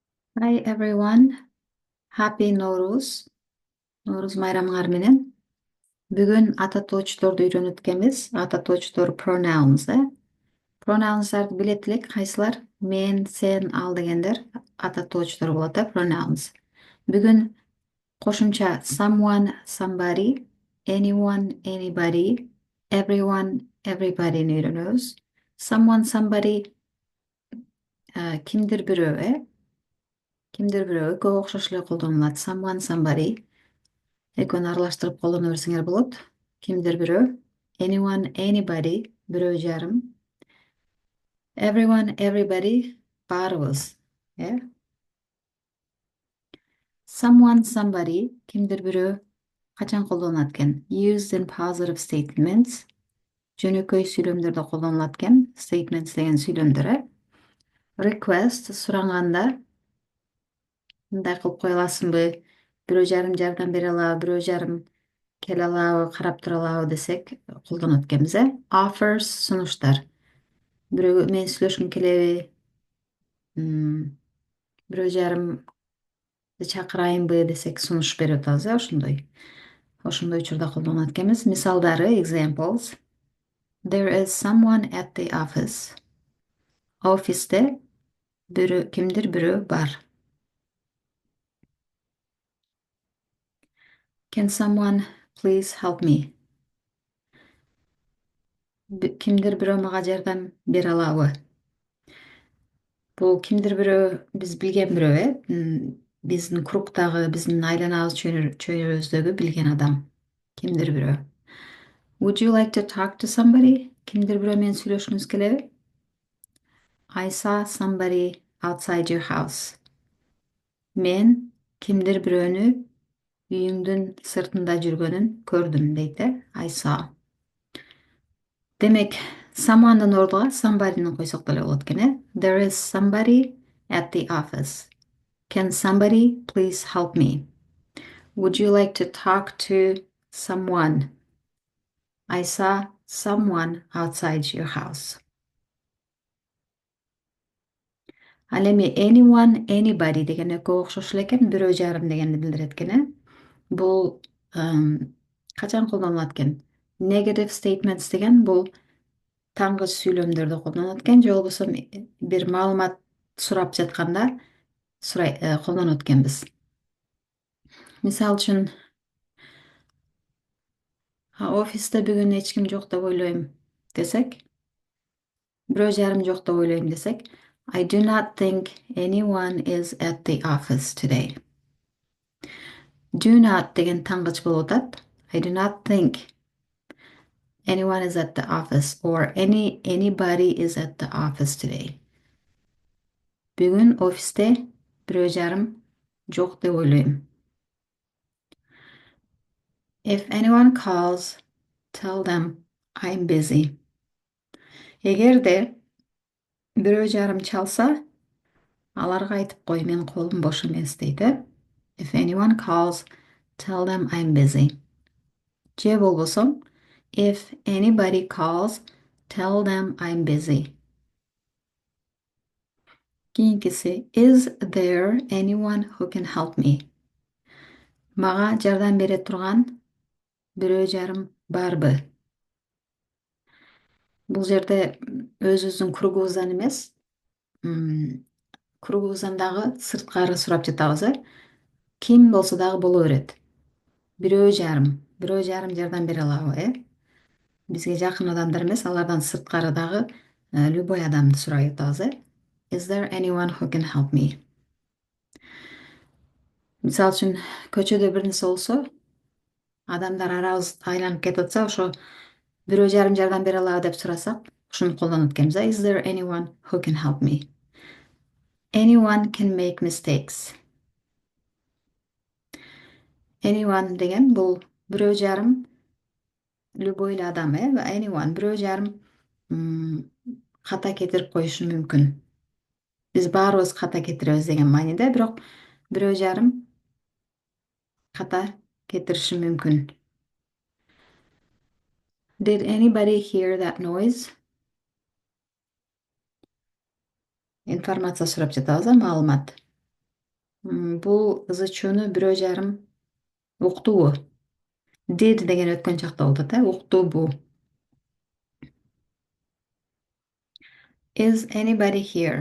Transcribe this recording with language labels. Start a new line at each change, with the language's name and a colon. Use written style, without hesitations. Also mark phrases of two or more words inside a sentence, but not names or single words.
English: Hi everyone, happy Nowruz.
Kyrgyz: Nowruz bayramыңар менен. Бүгүн ата тоочторду үйрөнүп өткөнбүз. Ата тоочтор pronouns, Pronouns'арды билет элек, кайсылар? Мен, сен, ал дегендер ата тоочтор болот, pronouns. Бүгүн кошумча
English: someone, somebody, anyone, anybody, everyone, everybody'ni
Kyrgyz: үйрөнөбүз.
English: Someone, somebody,
Kyrgyz: кимдир бирөө, Кимдир бирөө экөө окшош эле колдонулат.
English: Someone, somebody.
Kyrgyz: Экөөнү аралаштырып колдоно берсеңер болот. Кимдир бирөө.
English: Anyone, anybody.
Kyrgyz: Бирөө жарым.
English: Everyone, everybody.
Kyrgyz: Баарыбыз.
English: Someone, somebody.
Kyrgyz: Кимдир бирөө. Качан колдонулат экен?
English: Used in positive statements.
Kyrgyz: Жөнөкөй сүйлөмдөрдө колдонулат экен. Statements деген сүйлөмдөр. Request сураганда мындай кылып кое аласыңбы? Бирөө жарым жардам бере алабы, бирөө жарым келе алабы, карап тура алабы десек колдонот экенбиз. Offers сунуштар. Бирөө менен сүйлөшкүң келеби? Бирөө жарымды чакырайынбы десек сунуш берип атабыз, ошондой учурда колдонот экенбиз. Мисалдары,
English: examples. There is someone at the office.
Kyrgyz: Офисте кимдир бирөө бар.
English: Can someone please help me?
Kyrgyz: Кимдир бирөө мага жардам бере алабы? Бул кимдир бирөө биз билген бирөө, биздин кругтагы, биздин айланабыз чөйрөбүздөгү билген адам. Кимдир бирөө.
English: Would you like to talk to somebody?
Kyrgyz: Кимдир бирөө менен сүйлөшкүңүз келеби?
English: I saw somebody outside your house.
Kyrgyz: Мен кимдир бирөөнү үйүңдүн сыртында жүргөнүн көрдүм дейт.
English: I saw.
Kyrgyz: Демек, someone'дын ордуга somebody'ни койсок деле болот экен.
English: There is somebody at the office. Can somebody please help me? Would you like to talk to someone? I saw someone outside your house.
Kyrgyz: Ал эми
English: anyone, anybody
Kyrgyz: деген экөө окшош эле экен, бирөө жарым дегенди билдирет экен. Бул качан колдонулат экен?
English: Negative statements
Kyrgyz: деген бул таңгыз сүйлөмдөрдө колдонот экен, же болбосо бир маалымат сурап жатканда колдонот экенбиз. Мисалы үчүн, офисте бүгүн эч ким жок деп ойлойм десек, бирөө жарым жок деп ойлойм десек,
English: I do not think anyone is at the office today. Do not
Kyrgyz: деген таңгыч болуп атат.
English: I do not think anyone is at the office or anybody is at the office today.
Kyrgyz: Бүгүн офисте бирөө жарым жок деп ойлойм.
English: If anyone calls, tell them I'm busy.
Kyrgyz: Эгерде бирөө жарым чалса, аларга айтып кой, мен колум бош эмес дейт.
English: If anyone calls, tell them I'm busy.
Kyrgyz: Же болбосо,
English: if anybody calls, tell them I'm busy. Кийинкиси, is there anyone who can help me?
Kyrgyz: Мага жардам бере турган бирөө жарым барбы? Бул жерде өзүбүздүн кругубуздан эмес, кругубуздан дагы сырткары сурап жатабыз. Ким болсо дагы боло берет. Бирөө жарым жардам бере алабы? Бизге жакын адамдар эмес, алардан сырткары дагы любой адамды сурап жатабыз.
English: Is there anyone who can help me?
Kyrgyz: Мисалы үчүн, көчөдө бир нерсе болсо, адамдар арабыз айланып кетип атса, ошо бирөө жарым жардам бере алабы деп сурасак, ушуну колдонот экенбиз.
English: Is there anyone who can help me? Anyone can make mistakes.
Kyrgyz: Anyone деген бул бирөө жарым любой эле адам, anyone бирөө жарым ката кетирип коюшу мүмкүн. Биз баарыбыз ката кетиребиз деген мааниде, бирок бирөө жарым ката кетириши мүмкүн.
English: Did anybody hear that noise?
Kyrgyz: Информация сурап жатабыз, маалымат. Бул ызы чөнү бирөө жарым уктубу? Did деген өткөн чакта болот да, уктубу?
English: Is anybody here?